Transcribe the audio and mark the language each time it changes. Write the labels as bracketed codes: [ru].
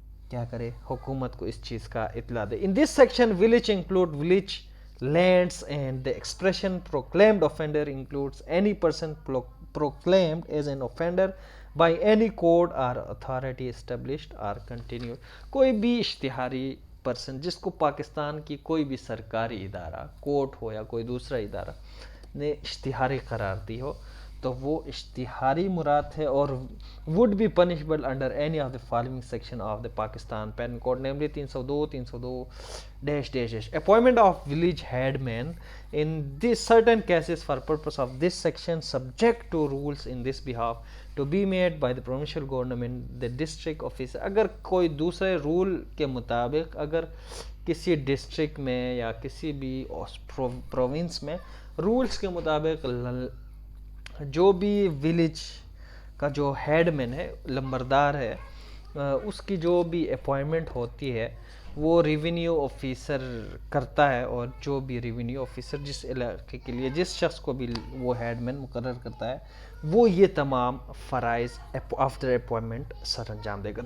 [ur] کیا کرے، حکومت کو اس چیز کا اطلاع دے۔ [en] In this section village include village lands and the expression proclaimed offender includes any person proclaimed as an offender by any court or authority established or continued۔ [ur] کوئی بھی اشتہاری پرسن جس کو پاکستان کی کوئی بھی سرکاری ادارہ، کورٹ ہو یا کوئی دوسرا ادارہ نے اشتہاری قرار دی ہو، تو وہ اشتہاری مراد ہے اور [en] would be punishable under any of the following section of the Pakistan Penal Code, namely 302 dash dash dash. Appointment of village headman in this certain cases for purpose of this section subject to rules in this behalf to be made by the provincial government, the district officer. [ur] اگر کوئی دوسرے role کے مطابق اگر کسی district میں یا کسی بھی پروونس میں رولز کے مطابق جو بھی ولیج کا جو ہیڈ مین ہے، لمبردار ہے، اس کی جو بھی اپوائنمنٹ ہوتی ہے وہ ریونیو آفیسر کرتا ہے، اور جو بھی ریونیو آفیسر جس علاقے کے لیے جس شخص کو بھی وہ ہیڈ مین مقرر کرتا ہے وہ یہ تمام فرائض آفٹر اپوائنمنٹ سر انجام دے گا.